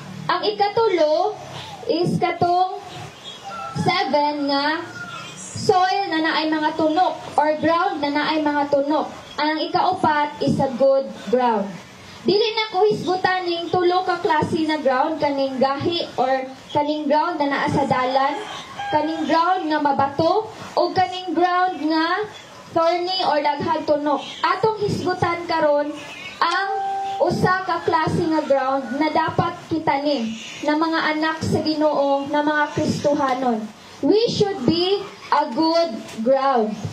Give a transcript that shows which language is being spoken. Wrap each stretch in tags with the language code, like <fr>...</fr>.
<ceb>Ang ikatulo is katong 7 nga soil na naay mga tunok or ground na naay mga tunok. Ang ikaupat is a good ground. Dili na ko hisgutan ning tulo ka klase na ground, kaning gahi or kaning ground na naa sa dalan, kaning ground nga mabato o kaning ground nga thorny or daghang tunok. Atong hisgutan karon ang usa ka klase nga ground na dapat kitanim na mga anak sa Ginoo, na mga Kristohanon.</ceb> <en>We should be a good ground.</en>